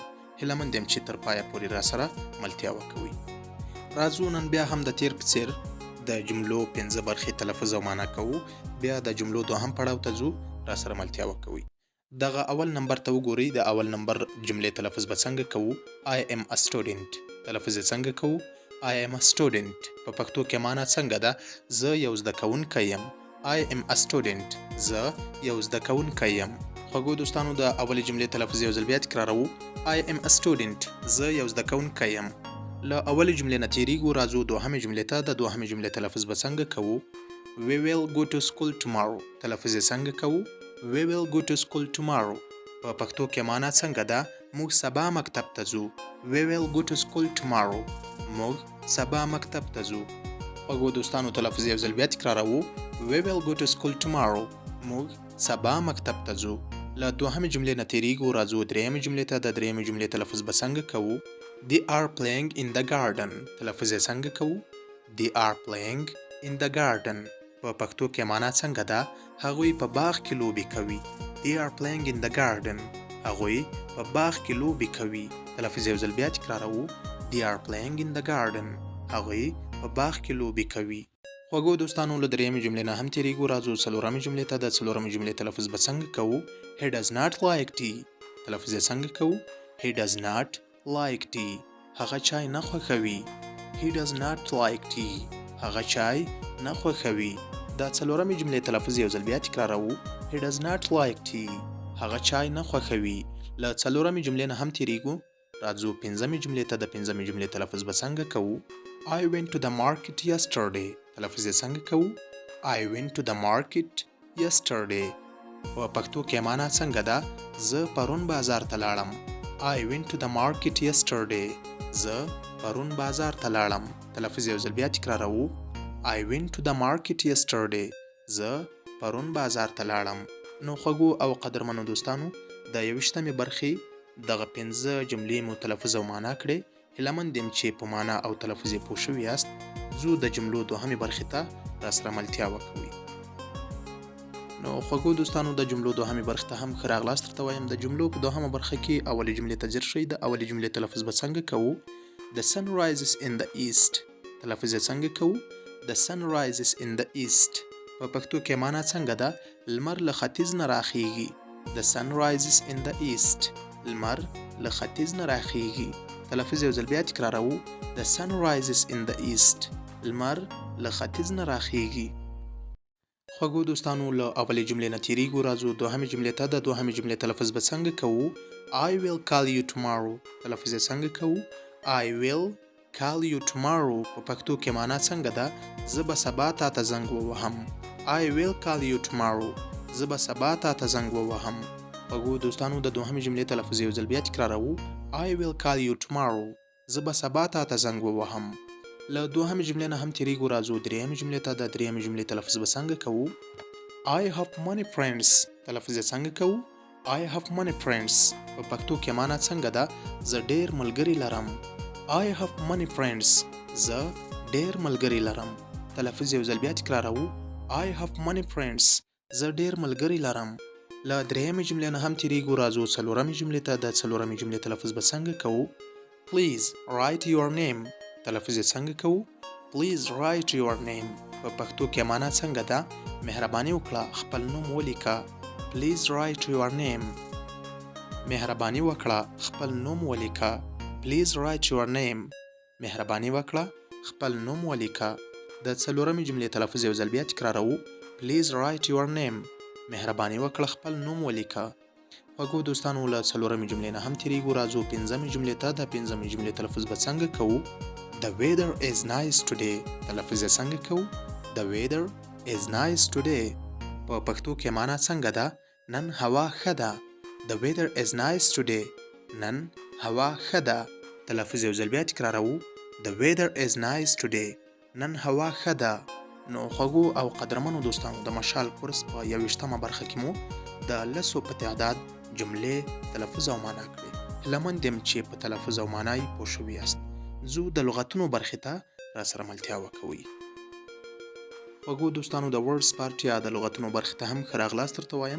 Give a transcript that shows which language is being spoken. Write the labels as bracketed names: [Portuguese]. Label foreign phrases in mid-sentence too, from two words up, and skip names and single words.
[Pashto] هیله مند یم چې تر پایه پورې راسره ملتیا وکوئ. راځو نن بیا هم د تیر په څیر د جملو 15 برخې تلفظ او معنا کوو. بیا د جملو دوهم پړاو ته ځو، راسره ملتیا وکوئ. دغه اول نمبر ته وګورئ. د اول نمبر جملې تلفظ به څنګه کوو؟ [English] I am a student. [Pashto] تلفظ یې څنګه کوو؟ [English] I am a student. [Pashto] په پښتو کې معنا څنګه ده؟ زه یو زده کوونکی یم. [English] I am a student. [Pashto] زه یو زده کوونکی یم. خوږو دوستانو، د اولې جملې تلفظ یو ځل بیا تکراروو. [English] I am a student. [Pashto] زه یو زده کوونکی یم. له اولې جملې نه تیریږو، راځو دوهمې جملې ته. د دوهمې جملې تلفظ به څنګه کوو؟ [English] We will go to school tomorrow. [Pashto] تلفظ یې څنګه کوو؟ [English] We will go to school tomorrow. [Pashto] په پښتو کې معنا څنګه ده؟ موږ سبا مکتب ته ځو. [English] We will go to school tomorrow. [Pashto] موږ سبا مکتب ته ځو. خوږو دوستانو، تلفظ یو ځل بیا تکراروو. [English] We will go to school tomorrow. [Pashto] موږ سبا مکتب ته ځو. له دوهمې جملې نه تیریږو، راځو درېیمې جملې ته. د درېیمې جملې تلفظ به څنګه کوو؟ [English] They are playing in the garden. [Pashto] تلفظ یې څنګه کوو؟ [English] They are playing in the garden. [Pashto] په پښتو کې معنا څنګه ده؟ هغوی په باغ کې لوبې کوي. [English] They are playing in the garden. [Pashto] هغوی په باغ کې لوبې کوي. تلفظ یو ځل بیا تکراروو. [English] They are playing in the garden. [Pashto] هغوی په باغ کې لوبې کوي. خوږو دوستانو، له درېیمې جملې نه هم تیریږو، راځو څلورمې جملې ته. د څلورمې جملې تلفظ به څنګه کوو؟ [English] He does not like tea. [Pashto] تلفظ یې څنګه کوو؟ [English] He does not like tea. [Pashto] هغه چای نه خوښوي. [English] He does not like tea. [Pashto] هغه چای نه خوښوي. د څلورمې جملې تلفظ یو ځل بیا تکراروو. [English] He does not like tea. [Pashto] هغه چای نه خوښوي. له څلورمې جملې نه هم تیریږو، راځو پنځمې جملې ته. د پنځمې جملې تلفظ به څنګه کوو؟ [English] I went to the market yesterday. [Pashto] تلفظ یې څنګه کوو؟ [English] I went to the market yesterday. [Pashto] په پښتو کې معنا څنګه ده؟ زه پرون بازار ته لاړم. [English] I went to the market yesterday. [Pashto] زه پرون بازار ته لاړم. تلفظ یو ځل بیا تکراروو. [English] I went to the market yesterday. [Pashto] زه پرون بازار ته لاړم. نو خوږو او قدرمنو دوستانو، د 21مې برخې دغه 15 جملې مو تلفظ او معنا کړې. هیله مند یم چې په معنا او تلفظ یې پوه شوي یاست. ځو د جملو دوهمې برخې ته راسره ملتیا وکوئ. نو خوږو دوستانو، د جملو دوهمې برخې ته هم ښه راغلاست درته وایم. د جملو په دوهمه برخه کې اولې جملې ته ځیر شئ. د اولې جملې تلفظ به څنګه کوو؟ [English] The sun rises in the east. [Pashto] تلفظ یې څنګه کوو؟ [English] The sun rises in the east. [Pashto] په پښتو کې معنا څنګه ده؟ لمر له ختیځ نه راخیږي. [English] The sun rises in the east. [Pashto] لمر له ختیځ نه راخیږي. تلفظ یو ځل بیا تکراروو. [English] The sun rises in the east. [Pashto] لمر له ختیځ نه راخیږي. خوږو دوستانو، له اولې جملې نه تیریږو، راځو دوهمې جملې ته. د دوهمې جملې تلفظ به څنګه کوو؟ [English] I will call you tomorrow. [Pashto] تلفظ یې څنګه کوو؟ [English] I will call you tomorrow. [Pashto] په پښتو کې معنا څنګه ده؟ زه به سبا تا ته زنګ ووهم. [English] I will call you tomorrow. [Pashto] زه به سبا تا ته زنګ ووهم. خوږو دوستانو، د دوهمې جملې تلفظ یو ځل بیا تکراروو. [English] I will call you tomorrow. [Pashto] زه به سبا تا ته زنګ ووهم. له دوهمې جملې نه هم تیریږو، راځو درېیمې جملې ته. د درېیمې جملې تلفظ به څنګه کوو؟ [English] I have many friends. [Pashto] تلفظ یې څنګه کوو؟ [English] I have many friends. [Pashto] په پښتو کې معنا څنګه ده؟ زه ډېر ملګري لرم. [English] I have many friends. [Pashto] زه ډېر ملګري لرم. تلفظ یو ځل بیا تکراروو. [English] I have many friends. [Pashto] زه ډېر ملګري لرم. له درېیمې جملې نه هم تیریږو، راځو څلورمې جملې ته. د څلورمې جملې تلفظ به څنګه کوو؟ [English] Please write your name. [Pashto] تلفظ یې څنګه کوو؟ [English] Please write your name. [Pashto] په پښتو کې معنا څنګه ده؟ مهرباني وکړه خپل نوم ولیکه. [English] Please write your name. [Pashto] مهرباني وکړه خپل نوم ولیکه. [English] Please write your name. [Pashto] مهرباني وکړه خپل نوم ولیکه. د څلورمې جملې تلفظ یو ځل بیا تکراروو. [English] Please write your name. [Pashto] مهرباني وکړه خپل نوم ولیکه. خوږو دوستانو، له څلورمې جملې نه هم تیریږو، راځو پنځمې جملې ته. د پنځمې جملې تلفظ به څنګه کوو؟ [English] The weather is nice today. [Pashto] تلفظ یې څنګه کوو؟ [English] The weather is nice today. [Pashto] په پښتو کې معنا څنګه ده؟ نن هوا ښه ده. [English] The weather is nice today. [Pashto] نن هوا ښه ده. تلفظ یو ځل بیا تکراروو. [English] The weather is nice today. [Pashto] نن هوا ښه ده. نو خوږو او قدرمنو دوستانو، د مشال کورس په 21مه برخه کې مو د 10 په تعداد جملې تلفظ او معنا کړې. هیله مند یم چې په تلفظ او معنا یې پوه شوي یاست. زو د لغتونو برخې ته را سره ملتیا وکوئ. خوږو دوستانو د [English] words part [Pashto] یا د لغتونو برخې ته هم ښه راغلاست درته وایم.